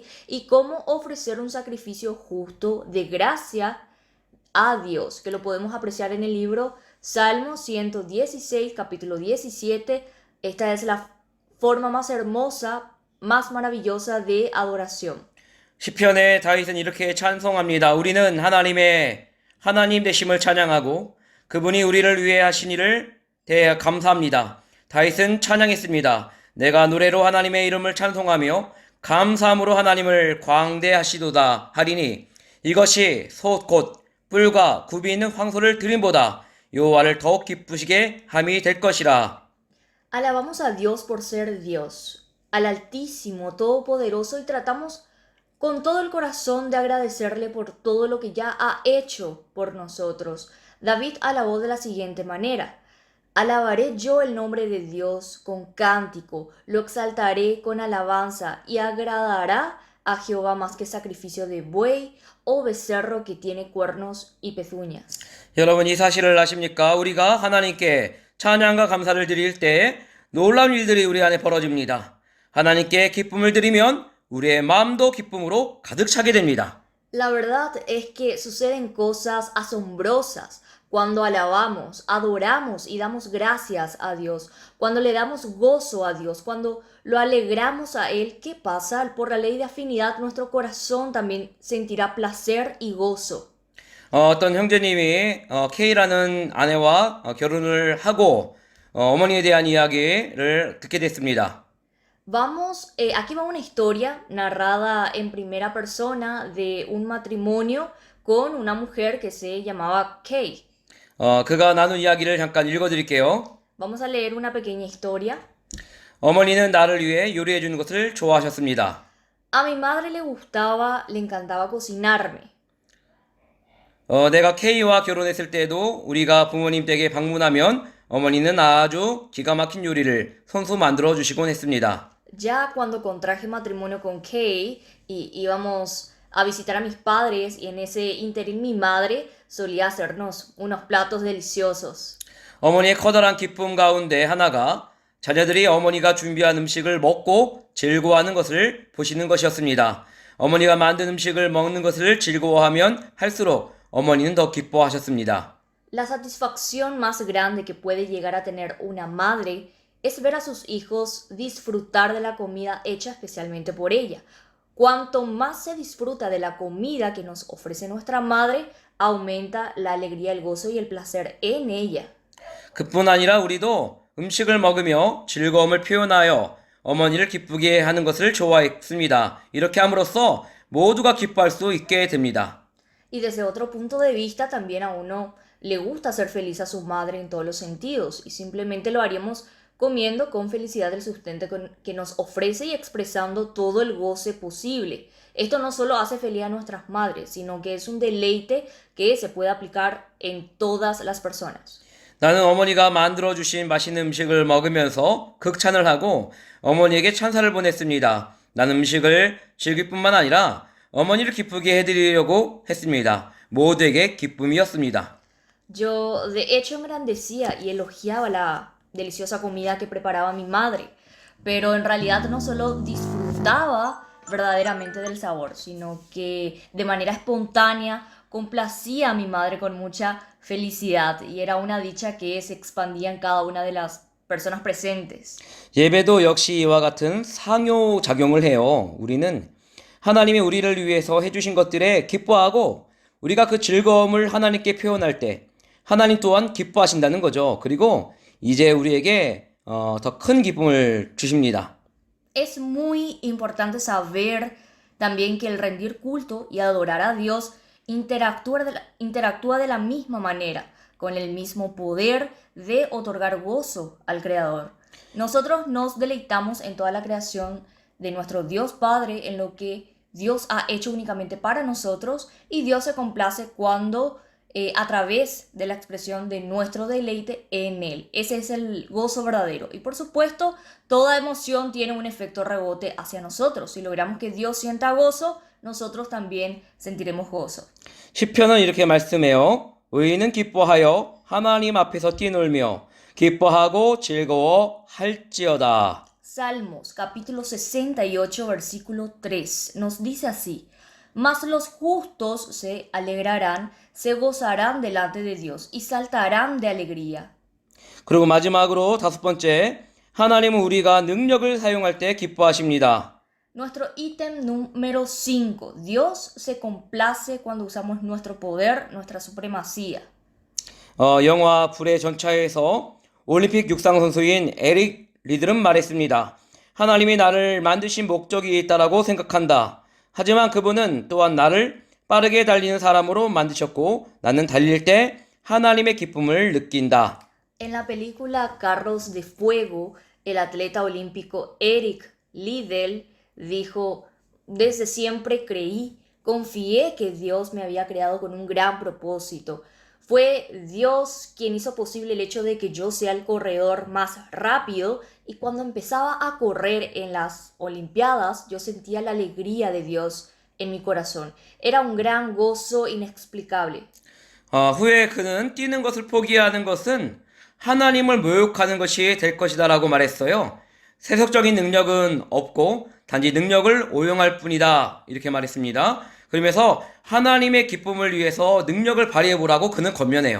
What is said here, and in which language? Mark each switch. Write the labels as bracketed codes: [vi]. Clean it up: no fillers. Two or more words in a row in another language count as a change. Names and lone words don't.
[es] Y cómo ofrecer un sacrificio justo de gracia a Dios, que lo podemos apreciar en el libro Salmo 116, capítulo 17. Esta es la forma más hermosa, más maravillosa de adoración. [ko] 시편의 다윗은 이렇게 찬송합니다. 우리는 하나님 되심을 찬양하고 그분이 우리를 위해 하신 일을 대해 감사합니다. 다윗은 찬양했습니다. 내가 노래로 하나님의 이름을 찬송하며 감사함으로 하나님을 광대하시도다 하리니 이것이 소 곧 뿔과 굽이 있는 황소를 드림보다 여호와를 더욱 기쁘시게 함이 될 것이라. [es] Alabamos a Dios por ser Dios, al Altísimo, Todopoderoso, y tratamos con todo el corazón de agradecerle por todo lo que ya ha hecho por nosotros. David alabó de la siguiente manera: alabaré yo el nombre de Dios con cántico, lo exaltaré con alabanza, y agradará a Jehová más que sacrificio de buey o becerro que tiene cuernos y pezuñas. [ko] 여러분 이 사실을 아십니까? 우리가 하나님께 찬양과 감사를 드릴 때 놀라운 일들이 우리 안에 벌어집니다. 하나님께 기쁨을 드리면 우리의 마음도 기쁨으로 가득 차게 됩니다. [es] La verdad es que suceden cosas asombrosas cuando alabamos, adoramos y damos gracias a Dios, cuando le damos gozo a Dios, cuando lo alegramos a Él. ¿Qué pasa? Por la ley de afinidad, nuestro corazón también sentirá placer y gozo. [ko] 어떤 형제님이 K라는 아내와 결혼을 하고 어머니에 대한 이야기를 듣게 됐습니다. [es] Aquí va una historia narrada en primera persona de un matrimonio con una mujer que se llamaba Kay. [ko] 그가 나눈 이야기를 잠깐 읽어드릴게요. [es] Vamos a leer una pequeña historia. [ko] 어머니는 나를 위해 요리해 주는 것을 좋아하셨습니다. [es] A mi madre le encantaba cocinarme. [ko] 내가 K와 결혼했을 때도 우리가 부모님 댁에 방문하면 어머니는 아주 기가 막힌 요리를 손수 만들어 주시곤 했습니다. [es] Ya cuando contraje matrimonio con Kay y íbamos a visitar a mis padres, y en ese interín mi madre solía hacernos unos platos deliciosos. [ko] 어머니의 커다란 기쁨 가운데 하나가 자녀들이 어머니가 준비한 음식을 먹고 즐거워하는 것을 보시는 것이었습니다. 어머니가 만든 음식을 먹는 것을 즐거워하면 할수록 어머니는 더 기뻐하셨습니다. [es] La satisfacción más grande que puede llegar a tener una madre es ver a sus hijos disfrutar de la comida hecha especialmente por ella. Cuanto más se disfruta de la comida que nos ofrece nuestra madre, aumenta la alegría, el gozo y el placer en ella. [ko] 그뿐 아니라 우리도 음식을 먹으며 즐거움을 표현하여 어머니를 기쁘게 하는 것을 좋아했습니다. 이렇게 함으로써 모두가 기뻐할 수 있게 됩니다. [es] Y desde otro punto de vista, también a uno le gusta hacer feliz a su madre en todos los sentidos, y simplemente lo haríamos comiendo con felicidad el sustento que nos ofrece y expresando todo el goce posible. Esto no solo hace feliz a nuestras madres, sino que es un deleite que se puede aplicar en todas las personas. [ko] 나는 어머니가 만들어주신 맛있는 음식을 먹으면서 극찬을 하고 어머니에게 찬사를 보냈습니다. 나는 음식을 즐길 뿐만 아니라 어머니를 기쁘게 해드리려고 했습니다. 모두에게 기쁨이었습니다. [es] Yo de hecho engrandecía y elogiaba la deliciosa comida que preparaba mi madre, pero en realidad no solo disfrutaba verdaderamente del sabor, sino que de manera espontánea complacía a mi madre con mucha felicidad, y era una dicha que se expandía en cada una de las personas presentes. [ko] 예배도 역시 이와 같은 상호작용을 해요. 우리는 하나님이 우리를 위해서 해주신 것들에 기뻐하고 우리가 그 즐거움을 하나님께 표현할 때 하나님 또한 기뻐하신다는 거죠. 그리고 이제 우리에게 더 큰 기쁨을 주십니다. [es] Es muy importante saber también que el rendir culto y adorar a Dios interactúa de la misma manera, con el mismo poder de otorgar gozo al Creador. Nosotros nos deleitamos en toda la creación de nuestro Dios Padre, en lo que Dios ha hecho únicamente para nosotros, y Dios se complace cuando a través de la expresión de nuestro deleite en Él. Ese es el gozo verdadero. Y por supuesto, toda emoción tiene un efecto rebote hacia nosotros. Si logramos que Dios sienta gozo, nosotros también sentiremos gozo. [ko] 시편은 이렇게 말씀해요. 의인은 기뻐하여 하나님 앞에서 뛰놀며 기뻐하고 즐거워할지어다. [es] Salmos, capítulo 68, versículo 3, nos dice así: Mas los justos se alegrarán, se gozarán delante de Dios y saltarán de alegría. [ko] 그리고 마지막으로 다섯 번째, 하나님은 우리가 능력을 사용할 때 기뻐하십니다. [es] Nuestro ítem número 5. Dios se complace cuando usamos nuestro poder, nuestra supremacía. [ko] 영화 불의 전차에서 올림픽 육상 선수인 에릭 리들은 말했습니다. 하나님이 나를 만드신 목적이 있다라고 생각한다. 하지만 그분은 또한 나를 빠르게 달리는 사람으로 만드셨고 나는 달릴 때 하나님의 기쁨을 느낀다. [es] En la película Carros de Fuego, el atleta olímpico Eric Liddell dijo, desde siempre creí, confié que Dios me había creado con un gran propósito. Fue Dios quien hizo posible el hecho de que yo sea el corredor más rápido y cuando empezaba a correr en las Olimpiadas yo sentía la alegría de Dios en mi corazón. Era un gran gozo inexplicable. [ko] 후에 그는 뛰는 것을 포기하는 것은 하나님을 모욕하는 것이 될 것이다라고 말했어요. 세속적인 능력은 없고 단지 능력을 오용할 뿐이다 이렇게 말했습니다. 그러면서 하나님의 기쁨을 위해서 능력을 발휘해보라고 그는 권면해요.